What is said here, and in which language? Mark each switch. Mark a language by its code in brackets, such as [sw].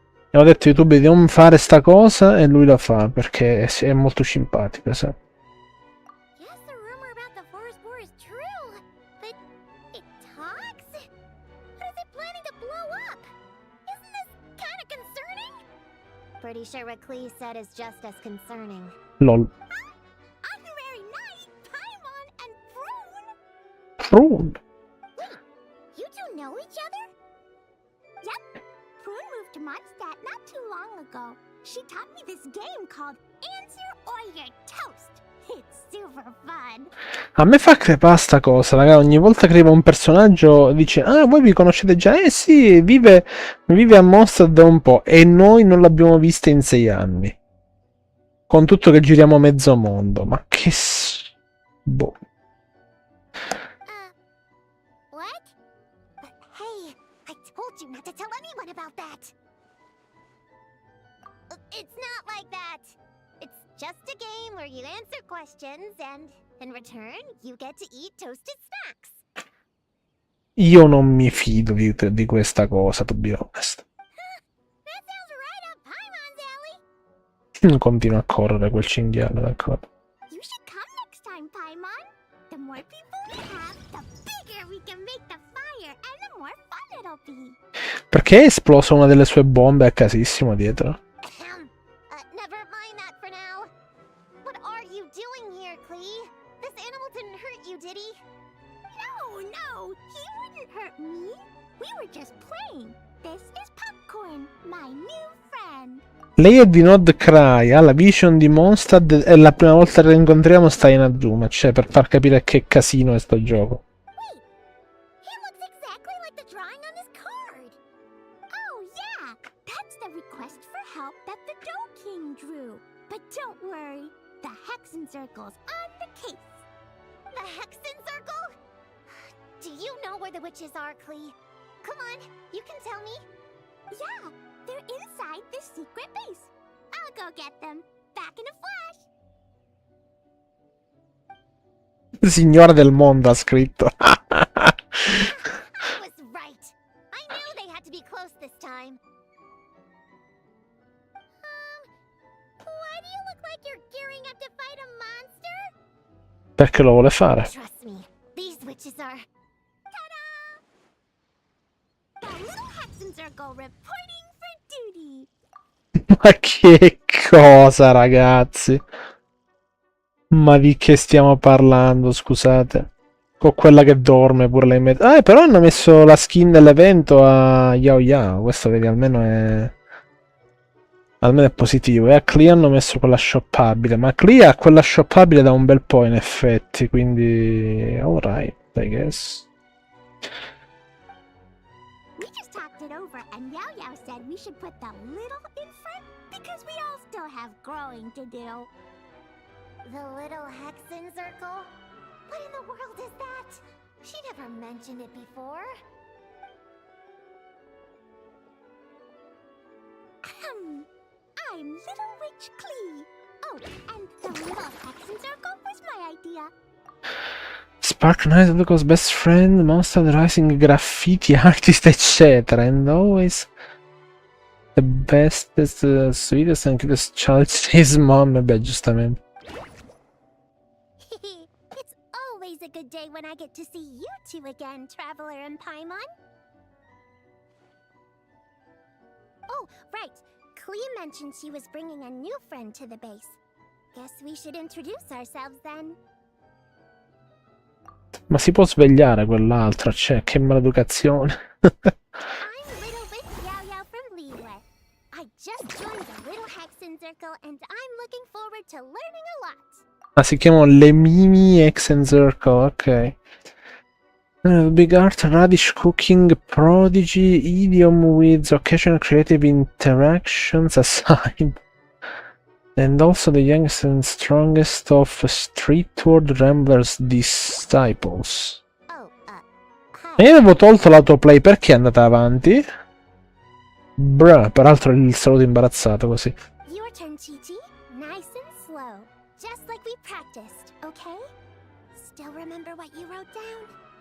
[it] Gli avevo detto a YouTube di non fare sta cosa e lui la fa perché è molto simpatica, sai? [en] Guess the rumor about the forest boar is true, but it talks? What is it planning to blow up? Isn't this kind of concerning? Pretty sure what Clee said is just as concerning. LOL. Honorary Knight, Paimon, and Prune? Prune? Wait, you two know each other? Yep. Prune moved to Mondstadt not too long ago. She taught me this game called Answer or You're Toast. It's super fun. [it] A me fa crepare sta cosa, raga. Ogni volta che arriva un personaggio dice: ah, voi vi conoscete già? Eh sì, vive a Mondstadt da un po'. E noi non l'abbiamo vista in 6 anni. Con tutto che giriamo mezzo mondo. Ma che boh. [en] What? Hey, told you not to tell anyone about that. It's not like that. It's just a game where you answer questions and in return you get to eat toasted snacks. [it] Io non mi fido di questa cosa, [en] to be honest. That sounds right up Paimon's alley. [it] Continua a correre quel cinghiale, d'accordo. [en] You should come next time, Paimon. The more people we have, the bigger we can make the fire and the more fun it'll be. [it] Perché è esplosa una delle sue bombe a casissimo dietro? [en] Never mind that for now. What are you doing here, Klee? This animal didn't hurt you, did he? No, he wouldn't hurt me. We were just playing. This is Popcorn, my new friend. [it] Lei è di Nod Cry, ha la vision di Mondstadt e la prima volta che la incontriamo sta in Azuma, cioè per far capire che casino è sto gioco. [en] Wait, he looks exactly like the drawing on this card. Oh yeah, that's the request for help that the Dough King drew. But don't worry, the Hexen Circle's on the case. The Hexen Circle? Do you know where the witches are, Klee? Come on, you can tell me. Yeah, they're inside the secret base. I'll go get them. Back in a flash. [it] Signora del mondo ha scritto. [en] I was right. I knew they had to be close this time. Why do you look like you're gearing up to fight a monster? [it] Perché lo vuole fare? [en] Trust me, these witches are... Ta-da! The little Hexen Circle reporting for duty. [it] Ma che cosa, ragazzi? Ma di che stiamo parlando, scusate? Con quella che dorme pure lei. Però hanno messo la skin dell'evento a Yao Yao. Questo vedi, almeno è positivo. E a Klee hanno messo quella shoppabile. Ma Klee ha quella shoppabile da un bel po', in effetti. Quindi, [en] alright, I guess. We just talked it over and Yao Yao said we should put the little in front because we all still have growing to do. The little Hexen Circle? What in the world is that? She never mentioned it before. I'm Little Witch Klee. Oh, and the little Hexen Circle was my idea. Spark Knight, Luca's best friend, Monster Rising, graffiti artist, eccetera. And always the bestest, sweetest and cutest child stays mom. [it] Beh, giustamente. [en] It's always a good day when I get to see you two again, Traveler and Paimon. Oh, right. Klee mentioned she was bringing a new friend to the base. Guess we should introduce ourselves then. [it] Ma si può svegliare quell'altra, cioè, che maleducazione. [en] I'm Little Witch Yao Yao from Liyue. I just joined the Little Hexen Circle and I'm looking forward to learning a lot. [it] Ah, si chiamano le Mimi Hexen Circle, ok. [en] Big art, radish cooking, prodigy, idiom with occasional creative interactions assigned. And also the youngest and strongest of Streetward Ramblers disciples. Oh, [it] E io avevo tolto l'autoplay, perché è andata avanti? Bruh, peraltro il saluto imbarazzato così. [en] Your turn, Chi-Chi. Nice and slow. Just like we practiced, okay? Still remember what you wrote down?